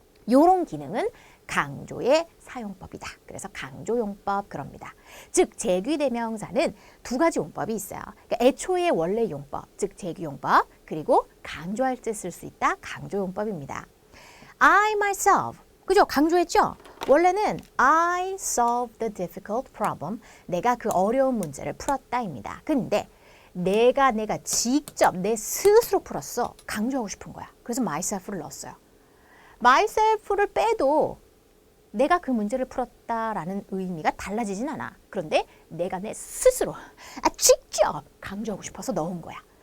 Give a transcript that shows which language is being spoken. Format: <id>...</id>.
<ko>요런 기능은 강조의 사용법이다. 그래서 강조용법 그럽니다. 즉 제귀대명사는 두 가지 용법이 있어요. 그러니까 애초의 원래 용법, 즉 제귀용법, 그리고 강조할 때 쓸 수 있다. 강조용법입니다.</ko> <en>I myself,</en> <ko>그죠? 강조했죠? 원래는</ko> <en>I solved the difficult problem.</en> <ko>내가 그 어려운 문제를 풀었다입니다. 근데 내가 직접 내 스스로 풀었어. 강조하고 싶은 거야. 그래서 myself를 넣었어요. myself를 빼도 내가 그 문제를 풀었다라는 의미가 달라지진 않아. 그런데 내가 내 스스로 직접 강조하고 싶어서 넣은 거야.</ko>